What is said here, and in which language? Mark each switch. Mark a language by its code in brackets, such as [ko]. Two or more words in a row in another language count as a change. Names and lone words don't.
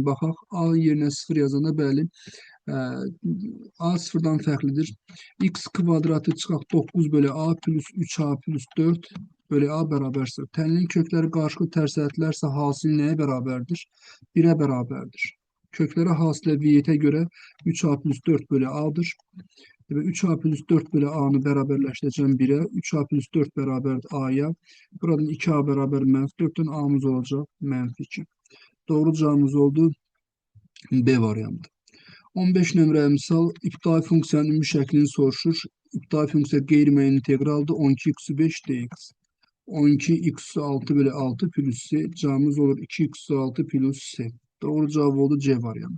[az] Baxaq. A yerine 0 yazanda bəli. A 0-dan fərqlidir. X kvadratı çıxaq 9 bölü a plus 3a plus 4 bölü a beraber 0. Tənlinin kökləri qarşı tərs ədlərsə hasil nəyə bərabərdir? 1'ə bərabərdir. Kökləri hasilə viyetə göre 3a plus 4 bölü a'dır. [tr] Ve 3a plus 4 bölü a'nı beraberleştireceğim 1'e. 3a plus 4 beraber a'ya. Buradan 2a beraber menfi 4'ten a'mız olacak. Menfi 2. Doğru cevabımız oldu. [az] B variantı. 15 nömrə misal iptidai funksiyanın ümumi şəklini soruşur. İptidai funksiya qeyri-müəyyən inteqraldır. 12x 5 dx. 12x 6 bölü 6 plus c. [tr] Cevabımız olur 2x 6 plus c. Doğru cevap oldu C variantı.